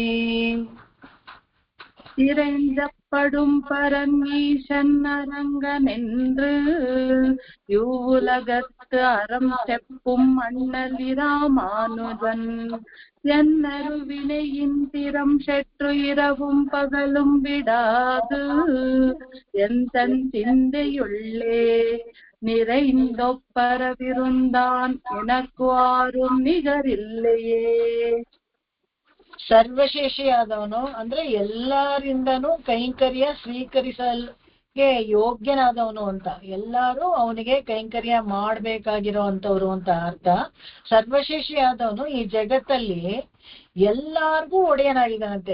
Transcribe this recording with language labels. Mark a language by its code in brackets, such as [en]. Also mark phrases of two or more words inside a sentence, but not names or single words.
[ta] இறைஞ்சப்படும் பரன் ஈசன் அரங்கனென்று, இவ்வுலகத்து அறம் செப்பும் அண்ணலி ராமானுஜன், என்னரு வினையின் திறம் செற்று இரவும் பகலும் விடாது, எந்தன் சிந்தையுள்ளே நிறைந்தொப்பரவிருந்தான் எனக்கு ஆரும் நிகரில்லையே. [kn] ಸರ್ವಶೇಷಿಯಾದವನು ಅಂದ್ರೆ ಎಲ್ಲರಿಂದನೂ ಕೈಂಕರ್ಯ ಸ್ವೀಕರಿಸಲ್ಗೆ ಯೋಗ್ಯನಾದವನು ಅಂತ, ಎಲ್ಲರೂ ಅವನಿಗೆ ಕೈಂಕರ್ಯ ಮಾಡ್ಬೇಕಾಗಿರೋಂಥವ್ರು ಅಂತ ಅರ್ಥ. ಸರ್ವಶೇಷಿಯಾದವನು ಈ ಜಗತ್ತಲ್ಲಿ ಎಲ್ಲಾರ್ಗೂ ಒಡೆಯನಾಗಿದ್ದಾನಂತೆ.